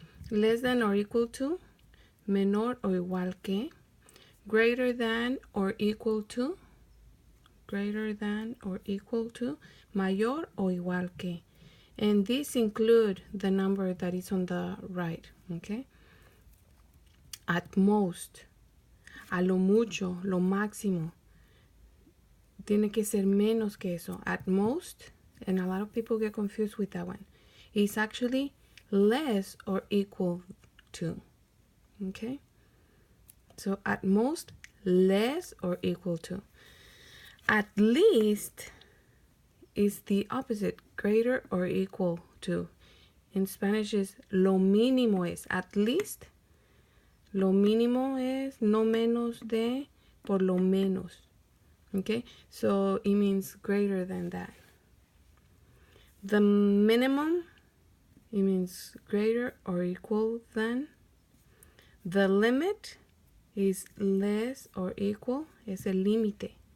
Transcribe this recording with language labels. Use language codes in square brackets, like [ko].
[en] Less than or equal to, [es] menor o igual que. [en] Greater than or equal to, [es] mayor o igual que. [en] And these include the number that is on the right, okay? At most, [es] a lo mucho, lo máximo. Tiene que ser menos que eso. [en] At most, and a lot of people get confused with that one. It's actually less or equal to, okay? So at most, less or equal to. At least is the opposite, greater or equal to. In Spanish is [es] lo mínimo es. [en] At least, [es] lo mínimo es no menos de por lo menos. [en] Okay, so it means greater than that. The minimum, it means greater or equal than. The limit is less or equal, [es] es el límite.